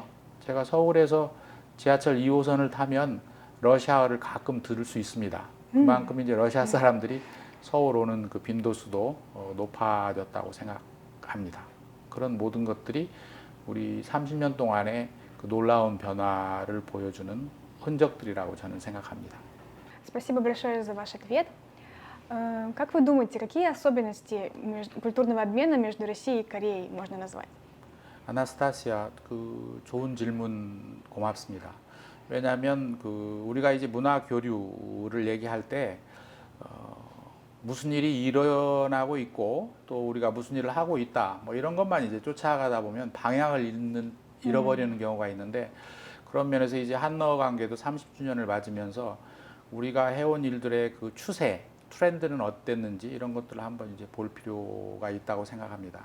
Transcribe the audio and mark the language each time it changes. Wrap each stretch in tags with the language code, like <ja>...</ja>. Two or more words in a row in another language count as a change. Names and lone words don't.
<ko>제가 서울에서 지하철 2호선을 타면 러시아어를 가끔 들을 수 있습니다. 그만큼 이제 러시아 사람들이 서울 오는 그 빈도수도 높아졌다고 생각합니다. 그런 모든 것들이 우리 30년 동안의 그 놀라운 변화를 보여주는 흔적들이라고 저는 생각합니다.</ko> <ru>Спасибо большое за ваш ответ. Как вы думаете, какие особенности культурного обмена между Россией и Кореей можно назвать?</ru> <ko>아나스타시아, 그 좋은 질문 고맙습니다. 왜냐하면 그 우리가 이제 문화 교류를 얘기할 때 무슨 일이 일어나고 있고 또 우리가 무슨 일을 하고 있다 뭐 이런 것만 이제 쫓아가다 보면 방향을 잃어버리는 경우가 있는데, 그런 면에서 이제 한러 관계도 30주년을 맞으면서 우리가 해온 일들의 그 추세, 트렌드는 어땠는지 이런 것들을 한번 이제 볼 필요가 있다고 생각합니다.</ko>